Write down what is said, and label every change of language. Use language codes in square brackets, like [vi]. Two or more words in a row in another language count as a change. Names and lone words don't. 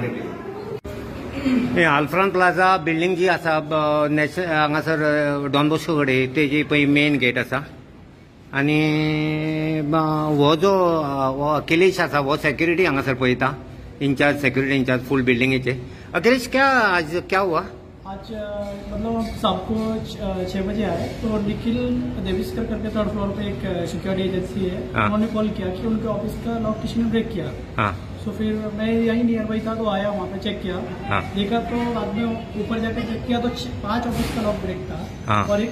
[kok] कोमटेटी आल्फ्रान प्लाझा बिल्डींग जी आसा हांगासर डॉन बॉस्को कडेन तेजी पळय मेन गेट आसा आणि हो जो अखिलेश आसा वो सेक्युरिटी हांगासर पळयता [en] in-charge security in-charge full [kok] बिल्डिंगेचे अखिलेश [hi] क्या आज क्या हुआ आज मतलब सबको 6 बजे आए तो निखिल देविस्कर करके 3rd फ्लोर पे एक [en] security agency [hi] है उन्होंने कॉल किया कि उनके ऑफिस का लॉक किसी ने ब्रेक किया तो फिर मैं यही नियर बाई था तो आया वहाँ पे चेक किया देखा तो बाद में ऊपर जाकर चेक किया तो 5 ऑफिस का [en] lock break [hi] था और एक